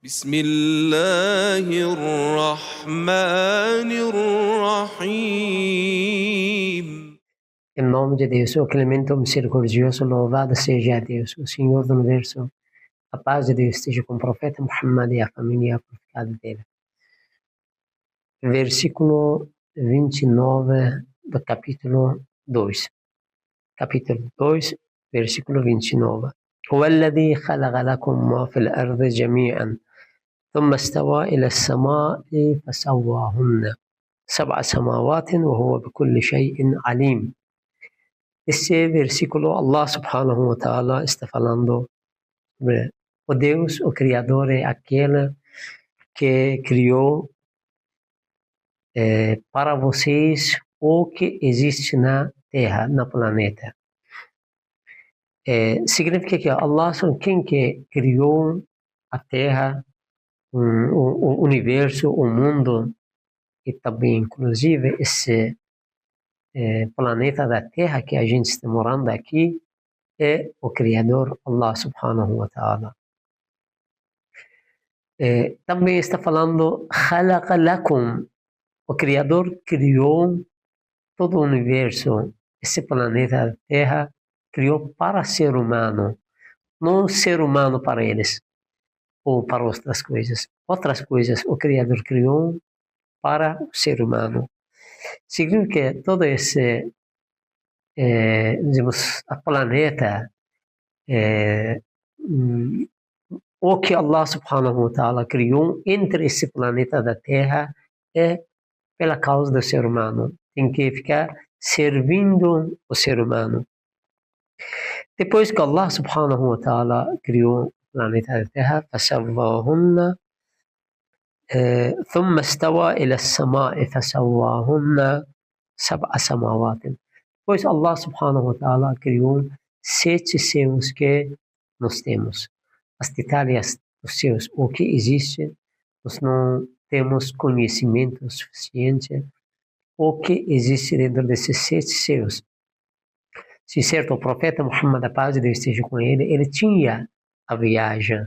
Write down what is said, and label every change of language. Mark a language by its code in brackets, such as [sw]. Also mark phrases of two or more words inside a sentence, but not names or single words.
[ar] بسم الله الرحمن الرحيم. [pt] Em nome de Deus, o clemente, o misericordioso, louvado seja Deus, o Senhor do Universo. A paz de Deus esteja com o profeta Muhammad e a família purificada dele. Versículo 29 do capítulo 2. Capítulo 2, versículo 29. [ar] هو الذي خلق لكم ما في الأرض جميعا ثم استوى إلى السماء فسواهن سبع سماوات وهو بكل شيء عليم. [pt] Esse versículo, [ar] الله سبحانه وتعالى [pt] está falando sobre o Deus, o Criador, é aquele que criou para vocês o que existe na Terra, no planeta. Significa que Allah é quem que criou a Terra, o universo, o mundo, e também, inclusive, esse planeta da Terra que a gente está morando aqui, é o Criador, [ar] الله سبحانه وتعالى. [pt] Também está falando [ar] خلق لكم. [pt] O Criador criou todo o universo, esse planeta Terra, criou para ser humano, não ser humano para eles, ou para outras coisas. Outras coisas o Criador criou para o ser humano. Significa que todo esse, digamos, a planeta, o que [ar] الله سبحانه وتعالى [pt] criou entre esse planeta da Terra é pela causa do ser humano. Tem que ficar servindo o ser humano. Depois que [ar] الله سبحانه وتعالى [pt] criou o planeta da Terra, [ar] فَسَوَّاهُنَّ ثُمَّ اسْتَوَى إِلَى السَّمَاءِ فَسَوَّاهُنَّ سَبْعَ سَمَاوَاتٍ. [pt] Depois [ar] الله سبحانه وتعالى [pt] criou 7 céus que nós temos. As detalhes dos céus, o que existe, nós não temos conhecimento suficiente o que existe dentro desses 7 céus. Se certo, o profeta Muhammad, a paz de Deus esteja com ele, ele tinha a viagem.